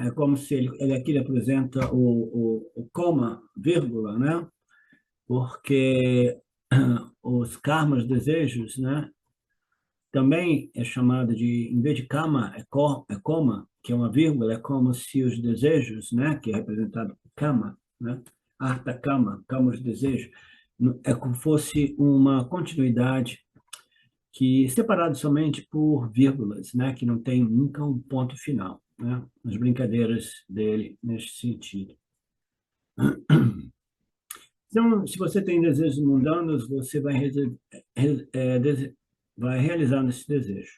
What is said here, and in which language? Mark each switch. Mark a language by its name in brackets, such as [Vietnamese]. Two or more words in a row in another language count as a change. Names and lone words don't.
[Portuguese] É como se ele aqui ele apresenta o coma, vírgula, né? Porque os karmas, desejos, né? Também é chamado de, em vez de kama, é koma, que é uma vírgula, é como se os desejos, né? Que é representado por kama, né? [Sanskrit] अर्थ काम, [Portuguese] kama os desejos, é como fosse uma continuidade que separado somente por vírgulas, né, que não tem nunca um ponto final, né, as brincadeiras dele neste sentido. Então, se você tem desejos mundanos, você vai realizar esse desejo.